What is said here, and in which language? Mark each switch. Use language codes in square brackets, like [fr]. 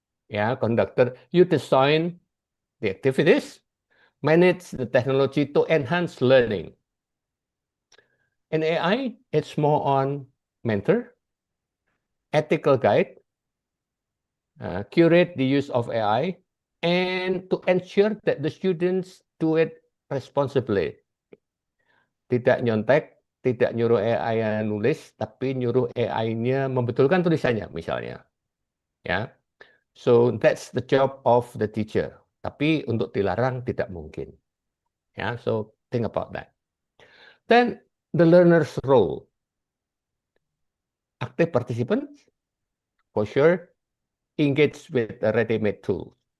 [en] Yeah, conductor, you design the activities, manage the technology to enhance learning. In AI, it's more on mentor, ethical guide, curate the use of AI, and to ensure that the students do it responsibly. [id] Tidak nyontek, tidak nyuruh AI nulis, tapi nyuruh AI-nya membetulkan tulisannya, misalnya. [en] Ya, so that's the job of the teacher. [id] Tapi untuk dilarang tidak mungkin. Ya, [en] so think about that. Then the learner's role. Active participants, for sure, engage with the ready-made tool.